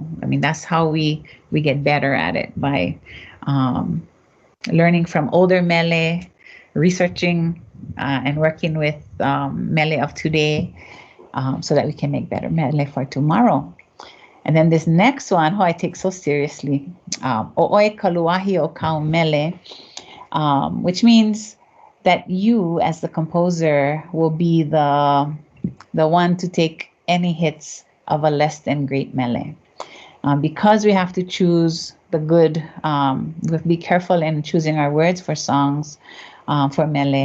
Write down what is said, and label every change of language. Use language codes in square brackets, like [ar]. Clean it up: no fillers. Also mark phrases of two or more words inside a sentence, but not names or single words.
[en] I mean, that's how we get better at it, by learning from older mele, researching and working with mele of today, so that we can make better mele for tomorrow. And then this next one, I take so seriously, [haw] O'oi kaluahi o kau mele, [en] which means that you, as the composer, will be the one to take any hits of a less than great mele. Because we have to choose the good, we have to be careful in choosing our words for songs, for mele.